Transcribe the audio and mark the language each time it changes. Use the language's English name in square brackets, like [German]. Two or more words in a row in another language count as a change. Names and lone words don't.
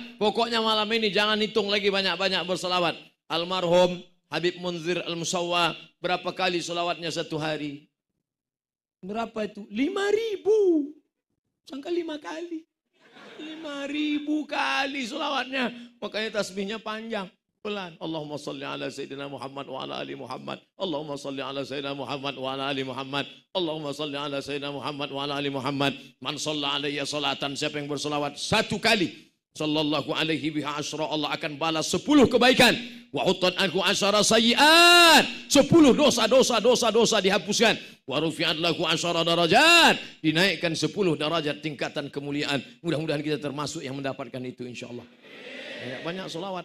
[Indonesian] Pokoknya malam ini jangan hitung lagi banyak-banyak bersolawat. Almarhum Habib Munzir Al-Musawwa, berapa kali solawatnya satu hari? Berapa itu? 5.000. Sangka 5 kali. 5.000 kali solawatnya. Makanya tasbihnya panjang. Pelan. [Arabic] اللهم صل على سيدنا محمد وعلى آل محمد. اللهم صل على سيدنا محمد وعلى آل محمد. اللهم صل على سيدنا محمد وعلى آل محمد. من صلى علي صلاة. [Indonesian] Siapa yang bersolawat 1 kali, [Arabic] صلى الله عليه بها عشرا, [Indonesian] Allah akan balas 10 kebaikan. [Arabic] وحطت عنه عشر سيئات, [Indonesian] 10 dosa dihapuskan. [Arabic] ورفعت له عشر درجات, [Indonesian] dinaikkan 10 derajat tingkatan kemuliaan. Mudah-mudahan kita termasuk yang mendapatkan itu insyaallah. Banyak solawat.